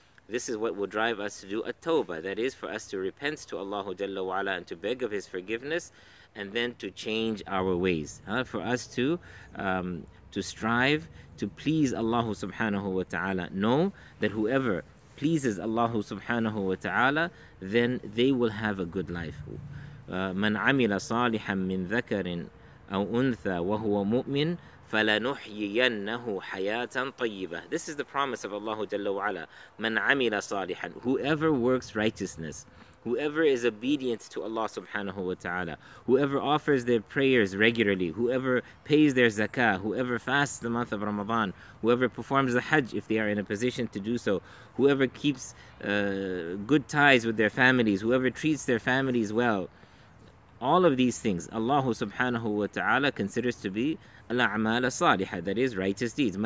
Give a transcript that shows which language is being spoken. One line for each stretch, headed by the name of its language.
English: This is what will drive us to do a tawbah. That is, for us to repent to Allah Jalla wa ala and to beg of His forgiveness, and then to change our ways. For us to strive to please Allah subhanahu wa ta'ala. Know that whoever pleases Allah subhanahu wa ta'ala, then they will have a good life.
Arabic: من عمل صالحا من ذكر أو أنثى وهو مؤمن فَلَنُحْيِيَنَّهُ حَيَاةً طَيِّبَةً.
English: This is the promise of Allah Jalla wa ala.
Arabic: مَنْ عَمِلَ صَالِحًا.
English: Whoever works righteousness, whoever is obedient to Allah subhanahu wa ta'ala, whoever offers their prayers regularly, whoever pays their zakah, whoever fasts the month of Ramadan, whoever performs the hajj if they are in a position to do so, whoever keeps good ties with their families, whoever treats their families well, all of these things Allah subhanahu wa ta'ala considers to be al-a'mal salihah, that is righteous deeds.